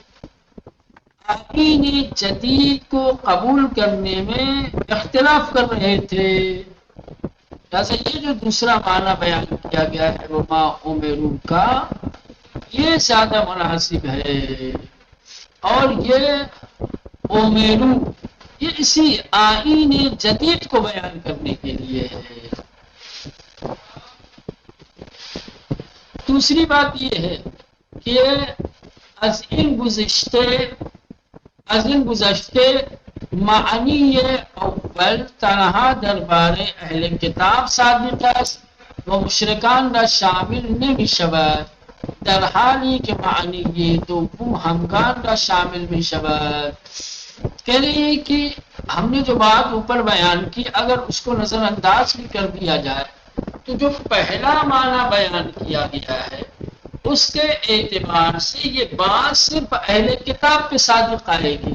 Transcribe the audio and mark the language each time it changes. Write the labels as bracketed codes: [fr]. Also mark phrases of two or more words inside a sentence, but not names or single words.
[ur] آیین جدید کو قبول کرنے میں اختلاف کر رہے تھے، جیسے یہ جو دوسرا معنی بیان کیا گیا ہے [ar] وما امروا [ur] کا، یہ زیادہ مناسب ہے، اور یہ امروا یہ اسی آئین جدید کو بیان کرنے کے لیے ہے۔ دوسری بات یہ ہے کہ [fa] از این گذشته معنی اول تنها درباره اهل کتاب صادق است و مشرکان را شامل نمی شود، در حالی که معنی دوم همگان را شامل می شود. [ur] کہہ رہی ہے کہ ہم نے جو بات اوپر بیان کی اگر اس کو نظر انداز بھی کر دیا جائے تو جو پہلا معنی بیان کیا گیا ہے اس کے اعتبار سے یہ بات صرف اہل کتاب پہ صادق آئے گی.